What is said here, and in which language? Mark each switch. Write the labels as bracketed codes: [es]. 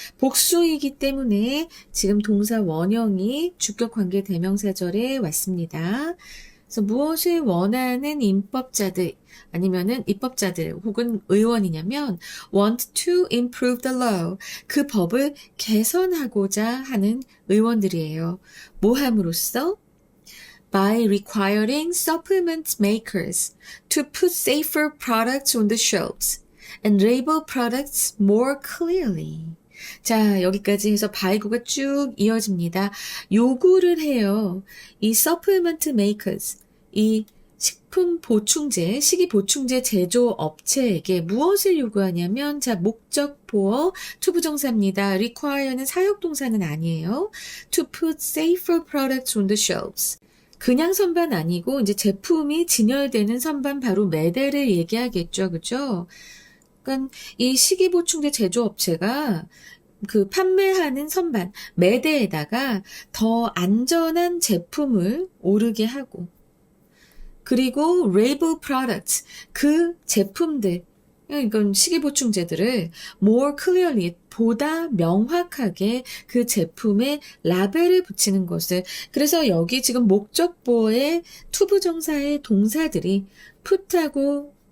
[ko] 복수이기 때문에 지금 동사 원형이 주격관계 대명사절에 왔습니다. 그래서 무엇을 원하는 입법자들 아니면은 입법자들 혹은 의원이냐면 [en] want to improve the law [ko] 그 법을 개선하고자 하는 의원들이에요. 뭐 함으로써 [en] by requiring supplement makers to put safer products on the shelves and label products more clearly. [ko] 자, 여기까지 해서 바이고가 쭉 이어집니다. 요구를 해요. 이 supplement makers, 이 식품 보충제, 식이 보충제 제조 업체에게 무엇을 요구하냐면, 자, 목적 보어 투부정사입니다. require는 사역동사는 아니에요. [en] to put safer products on the shelves. [ko] 그냥 선반 아니고, 이제 제품이 진열되는 선반 바로 매대를 얘기하겠죠. 그죠? 그러니까 이 식이보충제 제조업체가 그 판매하는 선반, 매대에다가 더 안전한 제품을 오르게 하고 그리고 [en] label products, [ko] 그 제품들, 이건 식이보충제들을 [en] more clearly, [ko] 보다 명확하게 그 제품에 라벨을 붙이는 것을 그래서 여기 지금 목적보의 투부정사의 동사들이 put하고